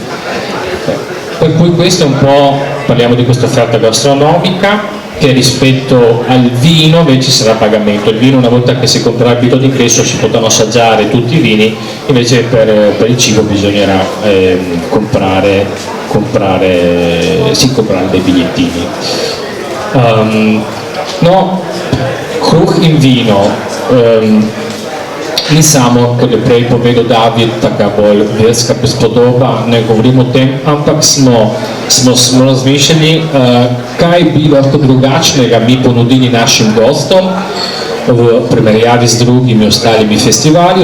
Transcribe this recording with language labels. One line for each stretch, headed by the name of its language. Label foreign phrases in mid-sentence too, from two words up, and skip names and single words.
Italian: Per cui questo è un po', parliamo di questa offerta gastronomica, che rispetto al vino invece sarà a pagamento. Il vino, una volta che si comprerà il biglietto d'ingresso, si potranno assaggiare tutti i vini, invece per il cibo bisognerà comprare dei bigliettini.
Slovenian: Kruh in vino. My samo, kot je prej povedal David, taka bolj verska prispodoba, ne govorimo o tem, ampak smo razmišljali, kaj bi lahko drugačnega mi ponudili našim gostom v primerjavi z drugimi ostalimi festivali.